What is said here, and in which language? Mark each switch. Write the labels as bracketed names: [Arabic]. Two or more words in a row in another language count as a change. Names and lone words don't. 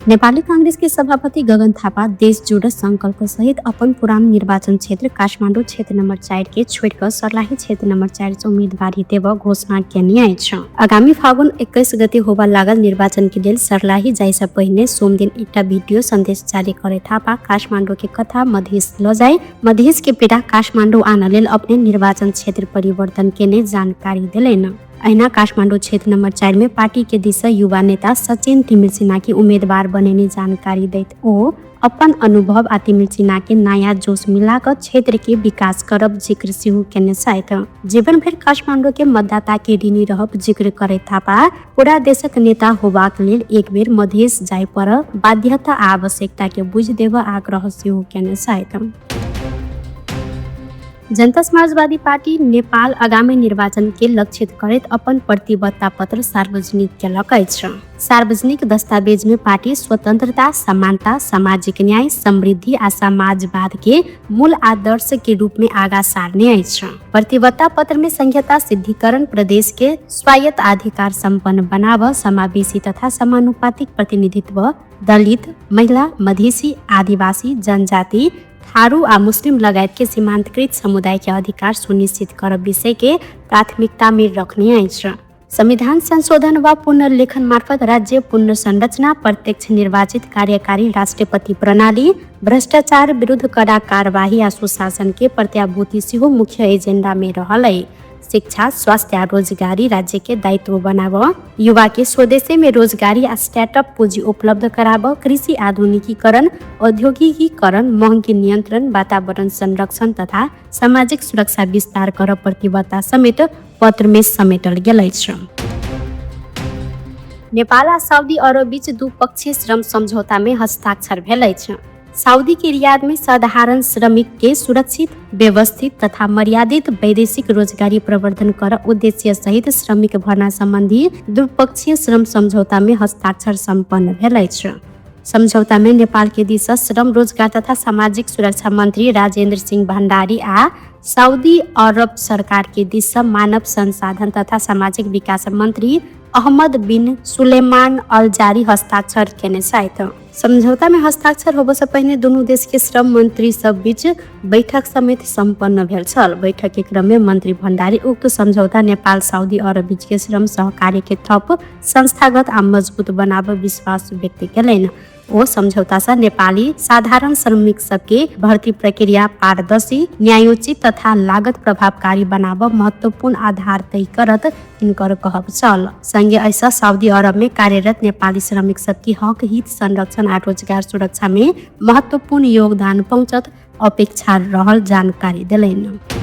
[Maithili] नेपाली कांग्रेस के सभापति गगन थापा देश जोड़ संकल्प सहित अपन पुरानो निर्वाचन क्षेत्र काठमाडौँ क्षेत्र नंबर 4 के छोड़कर सर्लाही क्षेत्र नंबर 4 से उम्मीदवारी देव घोषणा केने छ। आगामी फागुन 21 गते होबा लागल निर्वाचन के लेल सर्लाही जाइसे पहिने सोम दिन एकटा वीडियो संदेश जारी करे थापा काठमाडौँ के कथा मधेस ल जाए मधेस के पीड़ा काठमाडौँ आन लेल अपने निर्वाचन क्षेत्र परिवर्तन केने जानकारी दिलेन। ऐना काठमाडौँ क्षेत्र नंबर 4 में पार्टी के दिशा युवा नेता सचिन तिमिर सिन्हा की उम्मीदवार बनेने जानकारी दैत ओ अपन अनुभव आ तिमिर सिन्हा के नया जोश मिलाकर क्षेत्र के विकास करब जिक्र सेहो केने साथ जीवन भर काठमाडौँ के मतदाता के ऋणी रहब जिक्र करे थापा पूरा देशक नेता होबाक लेल एक बेर मधेस जाय पर बाध्यता आ आवश्यकता के बुझ देव आग्रह सेहो केने साथ जनता समाजवादी पार्टी नेपाल आगामी निर्वाचन के लक्षित करैत अपन प्रतिबद्धता पत्र सार्वजनिक केलकै छ। सार्वजनिक दस्तावेज में पार्टी स्वतंत्रता, समानता, सामाजिक न्याय, समृद्धि आ समाजवाद के मूल आदर्श के रूप में आगा सारने अछि। प्रतिबद्धता पत्र में संहिता सिद्धिकरण, प्रदेश के स्वायत्त अधिकार संपन्न बनाव, समावेशी तथा समानुपातिक प्रतिनिधित्व, दलित, महिला, मधेसी, आदिवासी, जनजाति, थारू आ मुस्लिम लगायत के सीमांतकृत समुदाय के अधिकार सुनिश्चित करब विषय के प्राथमिकता में रखने अछि। संविधान संशोधन व पुनर्लेखन मार्फत राज्य पुनर्संरचना, प्रत्यक्ष निर्वाचित कार्यकारी राष्ट्रपति प्रणाली, भ्रष्टाचार विरुद्ध कड़ा कार्यवाही आ सुशासन के प्रत्याभूति सेहो मुख्य एजेंडा में रहल। शिक्षा, स्वास्थ्य आ रोजगारी राज्य के दायित्व बनाव, युवा के स्वदेशी में रोजगारी आ स्टार्टअप पूंजी उपलब्ध कराव, कृषि आधुनिकीकरण, औद्योगिकीकरण, महंगी नियंत्रण, वातावरण संरक्षण तथा सामाजिक सुरक्षा विस्तार कर प्रतिबद्धता समेत पत्र में समेटल गेल अछि। नेपाल आ सऊदी अरब बीच द्विपक्षीय श्रम समझौता में हस्ताक्षर भेल अछि। सऊदी के रियाद में साधारण श्रमिक के सुरक्षित, व्यवस्थित तथा मर्यादित वैदेशिक रोजगारी प्रवर्धन कर उद्देश्य सहित श्रमिक भर्ना संबंधी द्विपक्षीय श्रम समझौता में हस्ताक्षर संपन्न भेल अछि। समझौता में नेपाल के दिशा श्रम, रोजगार तथा सामाजिक सुरक्षा मंत्री राजेन्द्र सिंह भण्डारी आ सऊदी अरब सरकार के दिशा मानव संसाधन तथा सामाजिक विकास मंत्री अहमद बिन सुलेमान अल जारी हस्ताक्षर केने साथ समझौता में हस्ताक्षर होबे से पहले दोनों देश के श्रम मंत्री सब बीच बैठक समेत संपन्न भेल छल। बैठक के क्रम में मंत्री भण्डारी उक्त समझौता नेपाल सऊदी अरब बीच के श्रम सहकार्य के थप संस्थागत आ मजबूत बनाब विश्वास व्यक्त केलनि। ओ समझौता से नेपाली साधारण श्रमिक सबके भर्ती प्रक्रिया पारदर्शी, न्यायोचित तथा लागत प्रभावकारी बनाब महत्वपूर्ण आधार तय करत इनकर कहब चल। संगे ऐसा सऊदी अरब में कार्यरत नेपाली श्रमिक सबके हक, हित, संरक्षण आ रोजगार सुरक्षा में महत्वपूर्ण योगदान पहुंचत अपेक्षा रहल जानकारी दिलैन।